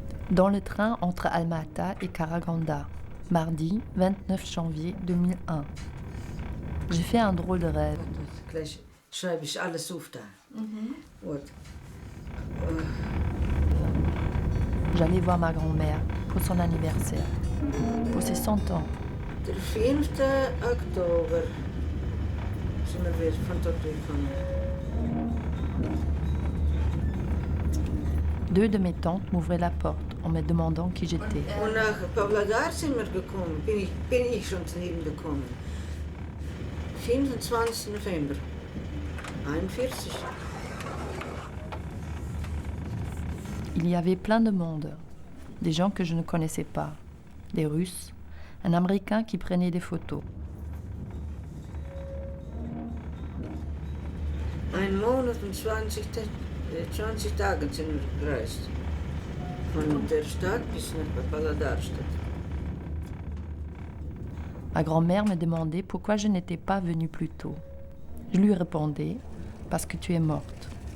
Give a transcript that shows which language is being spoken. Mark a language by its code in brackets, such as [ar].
[fr] Dans le train entre Alma-Ata et Karaganda, mardi 29 janvier 2001. J'ai fait un drôle de rêve. [de] Gleich schreibe ich alles auf da. [ru] Вот. [fr] J'allais voir ma grand-mère pour son anniversaire, pour ses 100 ans. [de] Der 5. Oktober sind wir wieder von dort gekommen. [fr] Deux de mes tantes m'ouvraient la porte en me demandant qui j'étais. [de] Und nach Pavlodar sind wir gekommen, bin ich schon zu ihm gekommen. 25. November 41. [fr] Il y avait plein de monde, des gens que je ne connaissais pas, des Russes, un Américain qui prenait des photos. [de] Ein Monat und 20 Tage sind wir gereist. Von der Stadt bis nach Pavlodarstadt. [fr] Ma grand-mère me demandait pourquoi je n'étais pas venue plus tôt. Je lui répondais, parce que tu es morte.